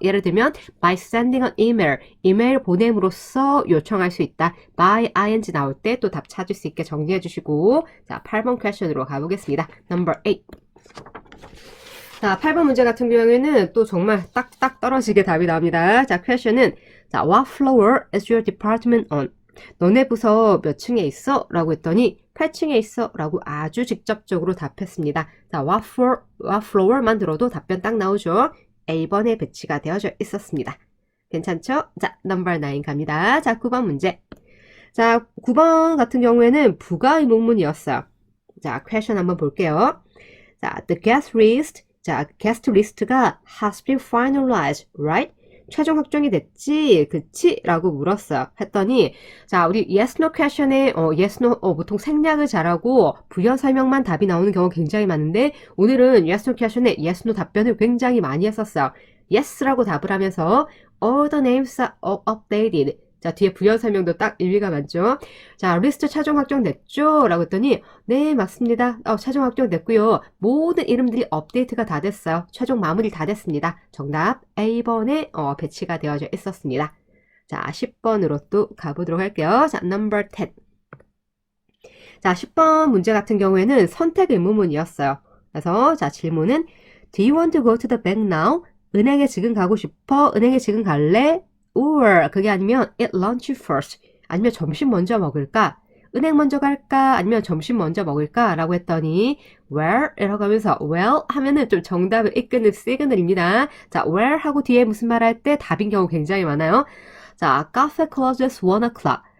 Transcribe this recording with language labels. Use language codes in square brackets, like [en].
[ko] 예를 들면 [en] by sending an email [ko] 이메일 보냄으로써 요청할 수 있다. by ing 나올 때 또 답 찾을 수 있게 정리해 주시고 자, 8번 question으로 가보겠습니다. Number 8 자, 8번 문제 같은 경우에는 또 정말 딱딱 떨어지게 답이 나옵니다. 자, question은 자, [en] what floor is your department on? [ko] 너네 부서 몇 층에 있어? 라고 했더니 8층에 있어 라고 아주 직접적으로 답했습니다. 자, what floor만 들어도 답변 딱 나오죠. A번에 배치가 되어져 있었습니다. 괜찮죠? 자, number 9 갑니다. 자, 9번 문제. 자, 9번 같은 경우에는 부가 의문문이었어요. 자, question 한번 볼게요. [en] 자, the guest list. 자, guest list가 has been finalized, right? [ko] 최종 확정이 됐지? 그치? 라고 물었어요. 했더니 자, 우리 yes, no question에 yes, no 보통 생략을 잘하고 부연 설명만 답이 나오는 경우가 굉장히 많은데 오늘은 yes, no question에 yes, no 답변을 굉장히 많이 했었어요. yes라고 답을 하면서 [en] all the names are updated. [ko] 자, 뒤에 부연 설명도 딱 일리가 많죠. 자, 리스트 최종 확정됐죠? 라고 했더니 네, 맞습니다. 최종 확정됐고요. 모든 이름들이 업데이트가 다 됐어요. 최종 마무리 다 됐습니다. 정답 A번에 배치가 되어져 있었습니다. 자, 10번으로 또 가보도록 할게요. [en] 자, number 10. [ko] 자, 10번 문제 같은 경우에는 선택 의문문이었어요. 그래서 자, 질문은 [en] Do you want to go to the bank now? [ko] 은행에 지금 가고 싶어? 은행에 지금 갈래? [en] Or [ko] 그게 아니면 [en] eat lunch first. [ko] 아니면 점심 먼저 먹을까? 은행 먼저 갈까? 아니면 점심 먼저 먹을까? 라고 했더니 where? 이라고 하면서 well 하면은 좀 정답을 이끄는 시그널입니다. 자, where 하고 뒤에 무슨 말 할 때 답인 경우 굉장히 많아요. [en] 자, cafe closes 1 o'clock.